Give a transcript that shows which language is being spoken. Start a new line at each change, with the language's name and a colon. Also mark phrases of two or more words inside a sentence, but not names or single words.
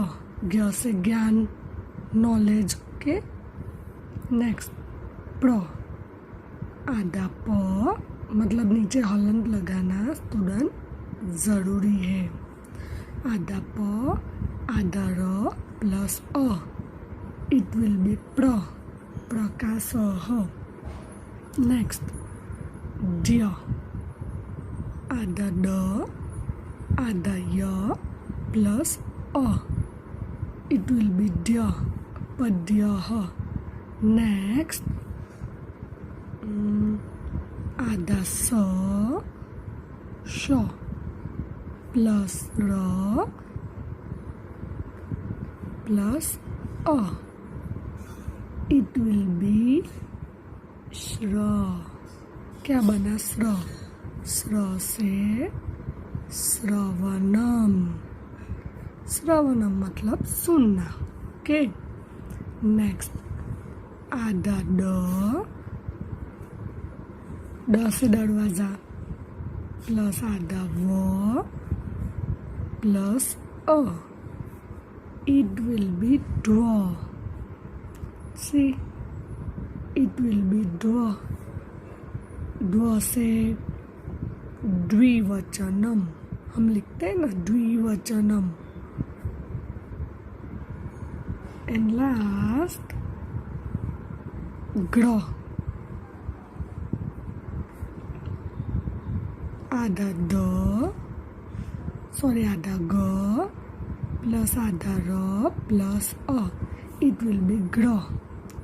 Hindi: ज्ञ से ज्ञान, नॉलेज के। नेक्स्ट, प्र, आधा प, मतलब नीचे हलंत लगाना स्टूडेंट जरूरी है। आधा प आधा र प्लस अ,
English: it will be
Hindi: प्र। प्रकाश ह। नेक्स्ट, ड्य, आधा ड आधा य प्लस अ,
English: it will be
Hindi: ड्य। पद्य ह। नेक्स्ट, आधा स श प्लस र प्लस अ,
English: it will be
Hindi: श्र। क्या बना? श्र। श्र से श्रवणम। श्रवणम मतलब सुनना। ओके, नेक्स्ट, आधा ड से दरवाजा प्लस आधा व प्लस अ,
English: it will be
Hindi: ड्व।
English: see, it will be ड्व।
Hindi: ड्व से द्विवचनम हम लिखते हैं ना, द्विवचनम।
English: and last,
Hindi: ग्र, आधा आधा ग प्लस आधा र प्लस अ,
English: it will be
Hindi: ग्र।